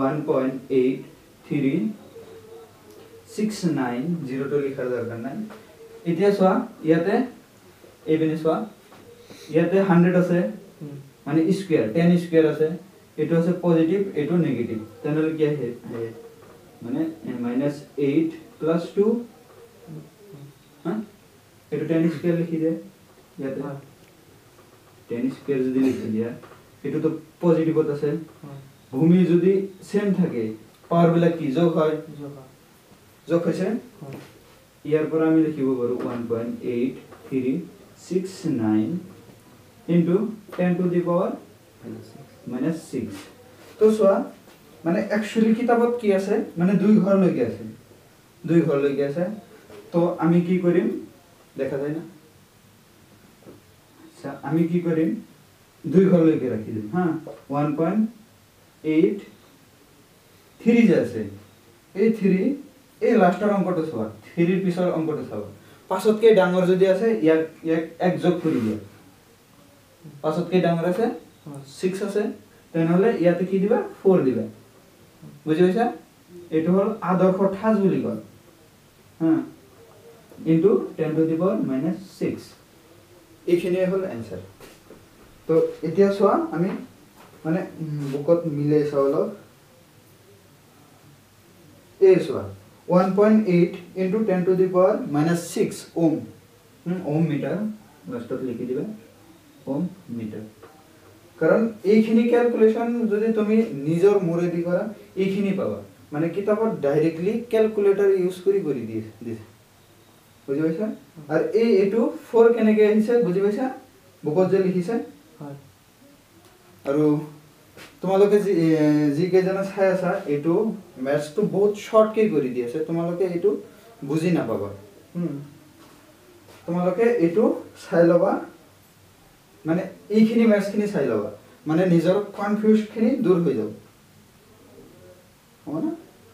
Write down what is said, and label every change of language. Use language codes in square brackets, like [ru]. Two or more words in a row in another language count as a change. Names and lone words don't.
[as] 1.8369 জিৰোটো লিখাৰ দৰকাৰ নাই এতিয়া চোৱা ইয়াতে এইপিনে চোৱা ইয়াতে 100 আছে মানে স্কয়ার 10 স্কয়ার আছে এটো আছে পজিটিভ এটো নেগেটিভ তাহলে কি আছে মানে -8 + 2 হ্যাঁ এটো 10 স্কয়ার লিখি দে ইয়াতে 10 স্কয়ার যদি লিখি দিয়া এটো তো পজিটিভত আছে ভূমি যদি সেম থাকে পাওয়ার বেলা কি যোগ হয় যোগ হইছে ইয়ার পর আমি লিখিব পারো 1.8369 [en] into 10 to the power -6 [as] তো সোয়া মানে एक्चुअली কিতাবত কি আছে মানে দুই ঘর লৈকে আছে তো আমি কি করিম দেখা যায় না আচ্ছা আমি কি করিম দুই ঘর লৈকে রাখি দিম হ্যাঁ 1.83 যে আছে এই 3 এই লাস্টের অঙ্কটো সোয়া 3 এর পিছৰ অঙ্কটো চাও পাছতকে ডাঙৰ যদি আছে ইয়াক এক যোগ কৰি দিয়া পাছতকে ডাঙৰ আছে 6 আছে তেনেহলে ইয়াতে কি দিবা 4 দিবা বুজি পাইছা এটো হল আদৰ্শ ঠাঁচ বুলি কয় হ্যাঁ ইনটু [en] 10 to the power -6 [as] এইখিনি হল आंसर তো এতিয়া চোৱা আমি মানে বুকত মিলে চাওল এই চোৱা 1.8 [en] into 10 to the power -6 ohm ohm meter [as] লাস্টত লিখি দিবা [en] ohm meter [as] কারণ এইখিনি ক্যালকুলেশন যদি তুমি নিজৰ মুৰেদি কৰা এইখিনি পাবা মানে কিতাবত [en] directly calculator use [as] কৰি দিছে বুজি পাইছা আর এই এটো 4 কেনেকে আহিছে বুজি পাইছা বুকত যে লিখিছে হয় আৰু তোমালোকে যি কেজনা চাই আছা এটো ম্যাথটো বহুত শর্ট কে কৰি দি আছে তোমালোকে এটো বুজি না পাবা তোমালোকে এটো চাই লবা মানে এইখিনি ম্যাথখিনি চাই লবা মানে নিজৰ কনফিউজ খিনি দূৰ হৈ যাব হ'ব না